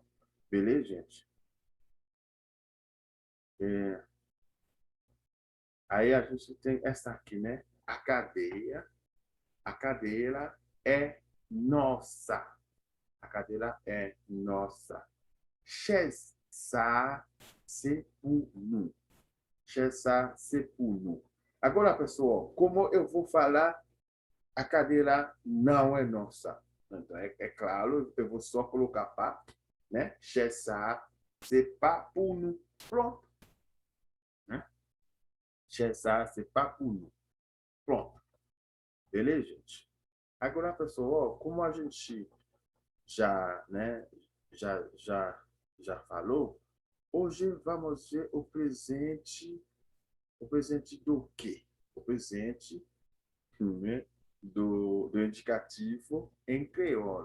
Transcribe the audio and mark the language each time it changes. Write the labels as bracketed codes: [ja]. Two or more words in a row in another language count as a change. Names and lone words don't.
[pt] Beleza, gente? É, aí a gente tem essa aqui, né? A cadeira é nossa. A cadeira é nossa. [fr] Chaise, ça, c'est pour nous. Chaise, ça, c'est pour nous. [pt] Agora, pessoal, como eu vou falar, a cadeira não é nossa. Então, é claro, eu vou só colocar para, né? [fr] Chaise, ça, c'est pas pour nous. [pt] Pronto. Né? [fr] Chaise, ça, c'est pas pour nous. [pt] Pronto. Beleza, gente? Agora, pessoal, como a gente já, né, já falou, hoje vamos ver o presente do quê? O presente, né, do indicativo em crioulo.